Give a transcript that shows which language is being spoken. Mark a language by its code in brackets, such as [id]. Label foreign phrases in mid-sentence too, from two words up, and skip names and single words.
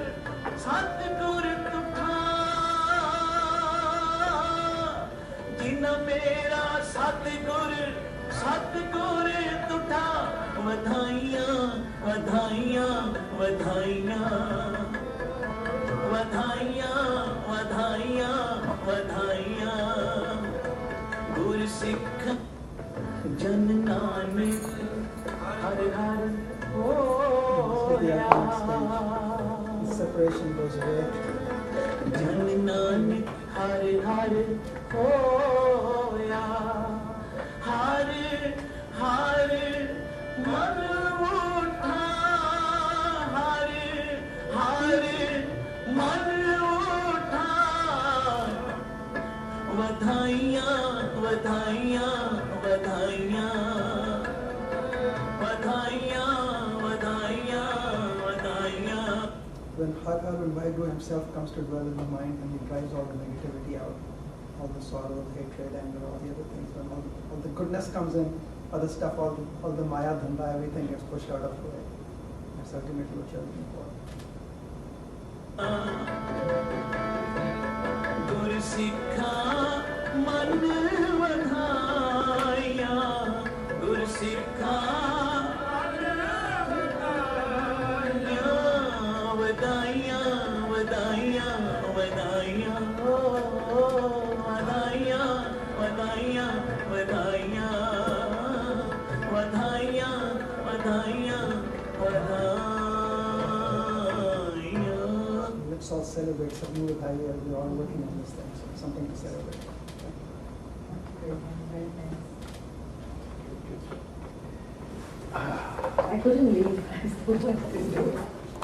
[pa] ਤੁਠਾ ਜਿਨ ਮੇਰਾ ਸਤਿਗੁਰ ਤੁਠਾ ਵਧਾਈਆਂ ਵਧਾਈਆਂ ਵਧਾਈਆਂ ਵਧਾਈਆਂ ਵਧਾਈਆਂ ਵਧਾਈਆਂ ਗੁਰਸਿੱਖ ਜਨ ਨਾਨਕ ਹਰ ਹਰ ਹੋਇਆ [en] The separation goes away. [pa] ਜਨ ਨਾਨਕ ਹਰ ਹਰ ਹੋਇਆ ਹਰ ਹਰ ਮਨ ਉਠਾ ਹਰ ਹਰ ਮਨ ਉਠਾ ਵਧਾਈਆਂ ਵਧਾਈਆਂ ਵਧਾਈਆਂ ਵਧਾਈਆਂ ਵਧਾਈਆਂ ਵਧਾਈਆਂ। [en] When Har Har and Vaheguru himself comes to dwell in the mind and he drives all the negativity out, all the sorrow, the hatred, anger, all the other things, when all the goodness comes in, other stuff, all the [pa] ਮਾਇਆ, ਧੰਧਾ, [en] everything gets pushed out of the way. That's ultimately what you're looking for. [pa] ਗੁਰਸਿੱਖਾਂ ਮਨ ਵਧਾਈਆਂ ਗੁਰਸਿੱਖਾਂ ਵਧਾਈਆਂ ਵਧਾਈਆਂ ਵਧਾਈਆਂ ਵਧਾਈਆਂ ਵਧਾਈਆਂ ਵਧਾਈਆਂ ਵਧਾਈਆਂ ਵਧਾਈਆਂ ਵਧਾਈਆਂ। [en] Let's all celebrate Sadhguru with Hari. We're all working on this thing, so it's something to celebrate. Very nice. I couldn't leave. I still want to do it.